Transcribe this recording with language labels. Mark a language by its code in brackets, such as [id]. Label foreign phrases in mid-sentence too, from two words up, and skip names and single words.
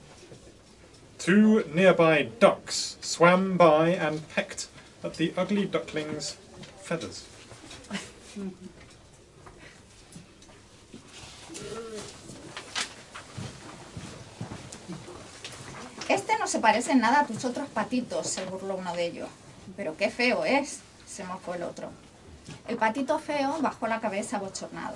[en] 2 nearby ducks swam by and pecked at the ugly duckling's feathers. [es] Este no se parece en nada a tus otros patitos, se burló uno de ellos. Pero qué feo es, se mofó el otro. El patito feo bajó la cabeza abochornado.